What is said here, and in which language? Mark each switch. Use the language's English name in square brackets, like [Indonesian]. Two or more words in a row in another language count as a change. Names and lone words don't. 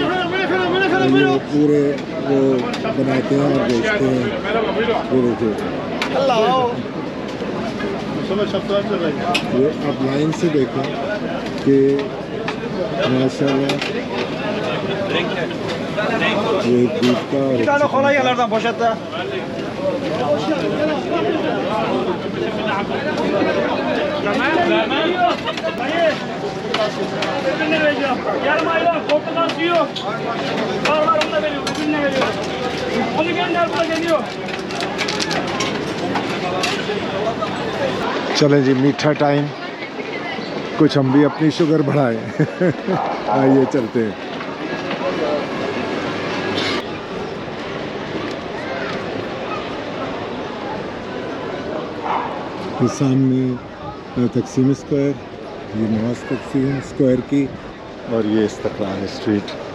[Hindi] ये पूरे वो बनाते हैं और बेचते हैं। ये देखिए, ये आप लाइन से देखें कि माशाल्लाह ये दूध का और [Turkish] Yarım ayda portakal suyu. Var onu da veriyor. Öbürüne veriyor. Onu gönder buraya geliyor. [Hindi] चलें जी, मीठा टाइम, कुछ हम भी अपनी शुगर बढ़ाएं। आइए चलते हैं। ये सामने तकसीम स्क्वायर, ये नवाज तकसीम स्क्वायर की, और ये इस्तकलाल स्ट्रीट।